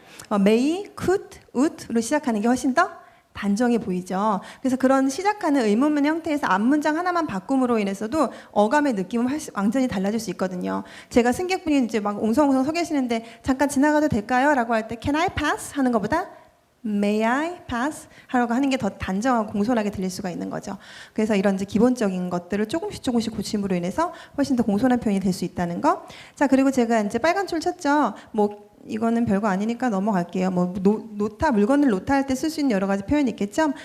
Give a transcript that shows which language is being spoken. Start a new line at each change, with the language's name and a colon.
Korean: may, could, would로 시작하는 게 훨씬 더 단정해 보이죠. 그래서 그런 시작하는 의문문 형태에서 앞문장 하나만 바꿈으로 인해서도 어감의 느낌은 완전히 달라질 수 있거든요. 제가 승객분이 이제 막 옹성옹성 서 계시는데 잠깐 지나가도 될까요? 라고 할 때
English: Can I pass?
Korean: 하는 것보다
English: May I pass?
Korean: 하라고 하는 게 더 단정하고 공손하게 들릴 수가 있는 거죠. 그래서 이런 이제 기본적인 것들을 조금씩 고침으로 인해서 훨씬 더 공손한 표현이 될 수 있다는 거. 자, 그리고 제가 이제 빨간 줄 쳤죠. 이거는 별거 아니니까 넘어갈게요. 놓다, 물건을 놓다 할 때 쓸 수 있는 여러 가지 표현이 있겠죠.